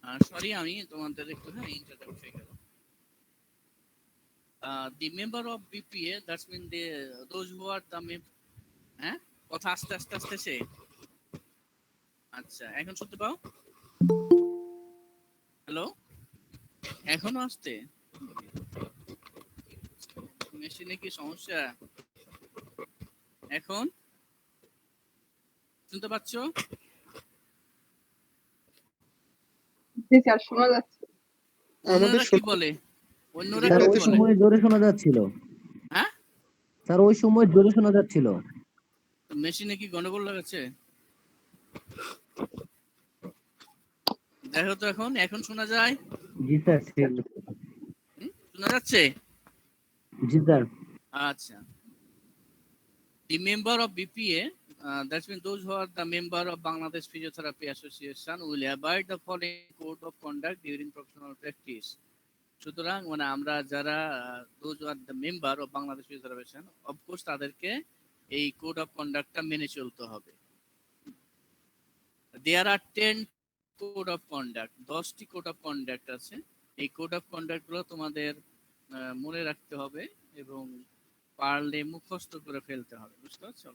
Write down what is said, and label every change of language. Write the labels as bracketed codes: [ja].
[bn] Sorry আমি তোমাদের একটু ইন্টারাপ্ট হয়ে গেল। [en] The member of BPA, that's mean those who are the [bn] হ্যাঁ, কথা আস্তে আস্তে আসতেছে। আচ্ছা, এখন শুনতে পাও? হ্যালো, এখনো আসতে? মেশিনে কি সমস্যা? এখন শুনতে পাচ্ছ? জি স্যার, শোনা যাচ্ছে। অন্যরা কি বলে? অন্যরা স্যার কি ওই বলে? সময় জোরে শোনা যাচ্ছিল। হ্যাঁ, স্যার ওই সময় জোরে শোনা যাচ্ছিল। মেশিনে কি গন্ডগোল লাগাচ্ছে? দেখো তো এখন, এখন শোনা যায়? জি স্যার, ঠিক আছে। শোনা যাচ্ছে? জি স্যার। আচ্ছা, [en] the member of BPA, that means those who are the member of Bangladesh Physiotherapy Association will abide the following code of conduct during professional practice. [bn] সুতরাং মানে আমরা যারা [en] those who are the member of Bangladesh Physiotherapy Association, of course [bn] তাদেরকে এই code of কন্ডাক্টটা মেনে চলতে হবে। [en] There are 10 [bn] code of conduct, 10টি কোড অফ কন্ডাক্ট আছে। এই কোড অফ কন্ডাক্ট গুলো তোমাদের মনে রাখতে হবে এবং পারলে মুখস্থ করে ফেলতে হবে, বুঝতে পারছো?